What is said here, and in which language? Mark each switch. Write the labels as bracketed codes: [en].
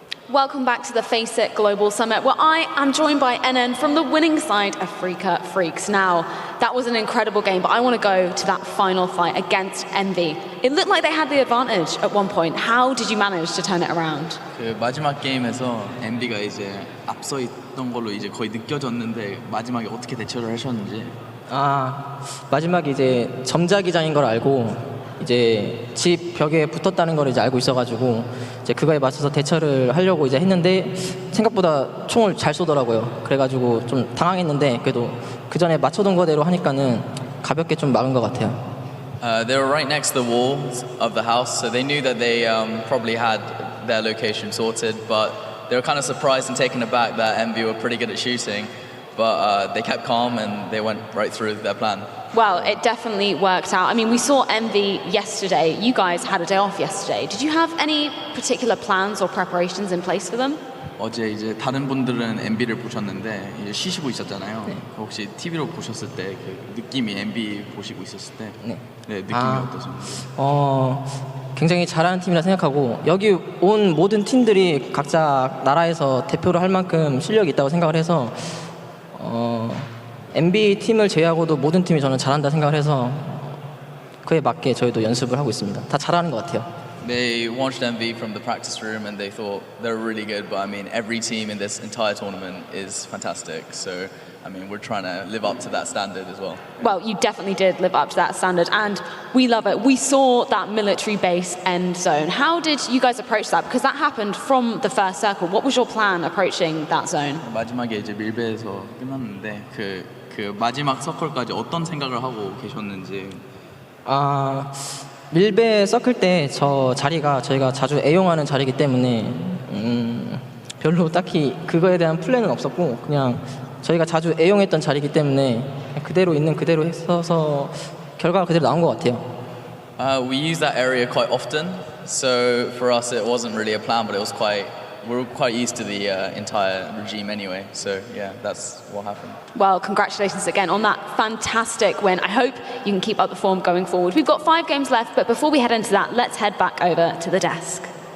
[en] Welcome back to the Face It Global Summit, where I am joined by NN from the winning side, Africa Freaks. Now, that was an incredible game, but I want to go to that final fight against Envy. It looked like they had the advantage at one point. How did you manage to turn it around? [ko] 그 마지막 게임에서 엔비가 이제 앞서 있던 걸로 이제 거의 느껴졌는데 마지막에 어떻게 대처를 하셨는지. 마지막에 이제 점자기장인 걸 알고 이제 집 벽에 붙었다는 걸 이제 알고 있어가지고 이제 그거에 맞춰서 대처를 하려고 이제 했는데 생각보다 총을 잘 쏘더라고요. 그래가지고 좀 당황했는데 그래도 그 전에 맞춰둔 거대로 하니까는 가볍게 좀 막은 것 같아요. [en] They were right next to the walls of the house, so they knew that they probably had their location sorted, but they were kind of surprised and taken aback that Envy were pretty good at shooting, but they kept calm and they went right through their plan. Well, it definitely worked out. I mean, we saw Envy yesterday. You guys had a day off yesterday. Did you have any particular plans or preparations in place for them? [ko] 어제 이제 다른 분들은 엔비를 보셨는데 이제 쉬시고 있었잖아요. 네. 혹시 TV로 보셨을 때 그 느낌이 엔비 보시고 있었을 때 네. 느낌이 어떠셨나요? 굉장히 잘하는 팀이라 생각하고 여기 온 모든 팀들이 각자 나라에서 대표를 할 만큼 실력이 있다고 생각을 해서 NB 팀을 제외하고도 모든 팀이 저는 잘한다 생각을 해서 그에 맞게 저희도 연습을 하고 있습니다. 다 잘하는 것 같아요. [en] They watched Envy from the practice room and they thought they're really good, but I mean every team in this entire tournament is fantastic. So I mean we're trying to live up to that standard as well. Well, you definitely did live up to that standard, and we love it. We saw that military base end zone. How did you guys approach that? Because that happened from the first circle. What was your plan approaching that zone? [ko] 마지막에 이제 밀배에서 끝났는데 그 마지막 서클까지 어떤 생각을 하고 계셨는지. 밀배 서클 때 저 자리가 저희가 자주 애용하는 자리이기 때문에 별로 딱히 그거에 대한 플랜은 없었고 그냥 저희가 자주 애용했던 자리이기 때문에 그대로 있는 그대로 했어서 결과가 그대로 나온 것 같아요. [en] We use that area quite often, so for us it wasn't really a plan, but we're quite used to the entire regime anyway. So yeah, that's what happened. Well, congratulations again on that fantastic win. I hope you can keep up the form going forward. We've got 5 games left, but before we head into that, let's head back over to the desk.